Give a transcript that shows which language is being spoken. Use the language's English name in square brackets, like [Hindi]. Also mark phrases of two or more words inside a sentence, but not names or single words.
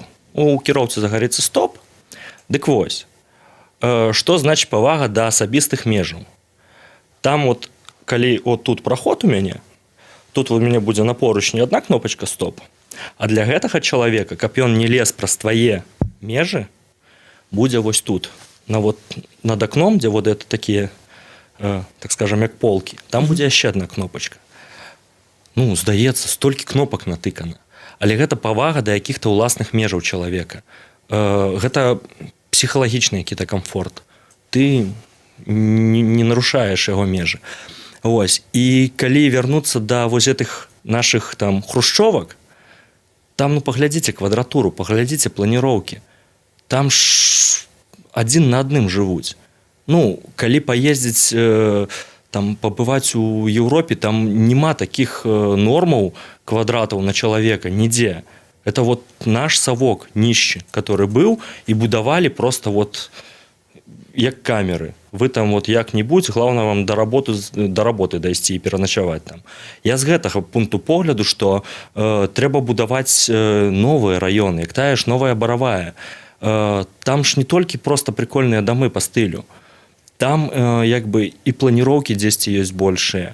[Belarusian] У кіроўцы загарыцца стоп. Дык вось, што значыць павага да асабістых межаў. Там от, калі от тут праход у мяне, тут у мяне будзе на поручні адна кнопачка стоп. А для гэтага чалавека, каб ён не лез праз твае межы, будзе вось тут. [Russian] Над окном, где вот это такие, так скажем, [Belarusian] як полки, там будзе яшчэ одна кнопочка. Здаецца, столькі кнопак натыкана. Але гэта павага да якіх-то ўласных межаў чалавека. гэта псіхалагічны які-то камфорт. Ты не нарушаеш яго межы. Вось. І калі вярнуцца да вось гэтых нашых там хрушчовак, там, ну, паглядзіце квадратуру, паглядзіце планіроўкі. Там ж адзін на адным жывуць. Ну, калі паездзіць, там, пабываць у Еўропе, там няма такіх нормаў квадратаў на чалавека нідзе. [Russian] Это вот наш совок нищий, который был, и будовали просто вот як камеры. Вы там вот як-нибудь, главное вам до работы [Belarusian] дайсці і пераначаваць там. Я з гэтага пункту погляду, што трэба будаваць новыя раёны, як тая ж новая Баравая. Там ж не толькі просто прикольныя дамы па стылю. Там як бы і планіроўкі дзесьці ёсць большыя.